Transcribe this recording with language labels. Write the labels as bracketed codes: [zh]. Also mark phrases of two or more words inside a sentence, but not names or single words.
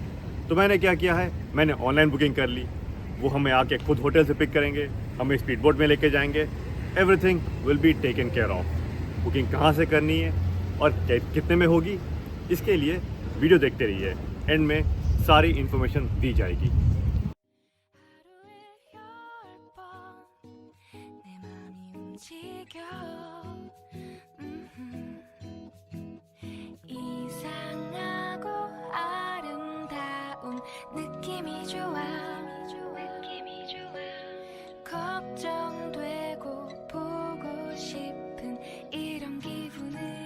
[hi] तो मैंने क्या किया है, मैंने [en] online booking [hi] कर ली। वो हमें आके खुद होटल से पिक करेंगे, हमें [en] speed boat [hi] में लेके जाएंगे। [en] everything will be taken care of. [hi] बुकिंग कहाँ से करनी है और कितने में होगी, इसके लिए वीडियो देखते रहिए, एंड में सारी इन्फॉर्मेशन दी जाएगी। [ko] 이상하고 아름다운 느낌이 좋아 걱정되고 보고 싶은 이런 기분은